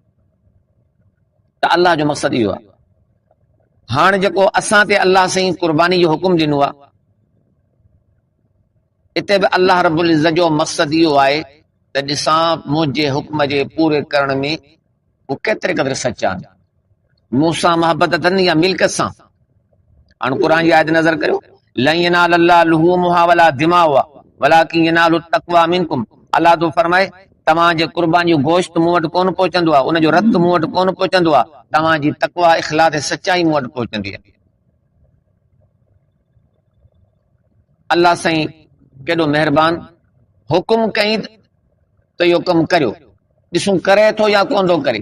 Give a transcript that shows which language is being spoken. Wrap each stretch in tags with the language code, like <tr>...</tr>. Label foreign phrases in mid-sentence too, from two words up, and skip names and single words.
<sd>त अल्लाह जो मक़सदु इहो आहे। हाणे जेको असां ते अल्लाह साईं कुर्बानी जो हुकुम ॾिनो आहे, हिते बि अल्लाह रब्बुल इज़्ज़त जो मक़सदु इहो आहे त ॾिसां मुंहिंजे हुक्म जे पूरे करण में हू केतिरे क़दुरु सचा आहिनि। मूंसां मोहबत अथनि या मिल्कियत सां। हाणे क़ुर जी आयत नज़र करियो,</sd> <ar>لن ينال الله لحومها ولا دماؤها ولكن يناله التقوى منكم.</ar> <sd>अल्लाह तो फरमाए तव्हांजे कुर्बानी जो गोश्त मूं वटि कोन पहुचंदो आहे, उनजो रत मूं वटि कोन पहुचंदो आहे, तव्हांजी तक़वा इख़लास सचाई मूं वटि पहुचंदी आहे। अल्लाह साईं केॾो महिरबान, हुकुम कई त इहो कमु करियो, ॾिसूं करे थो या कोन थो करे।</sd>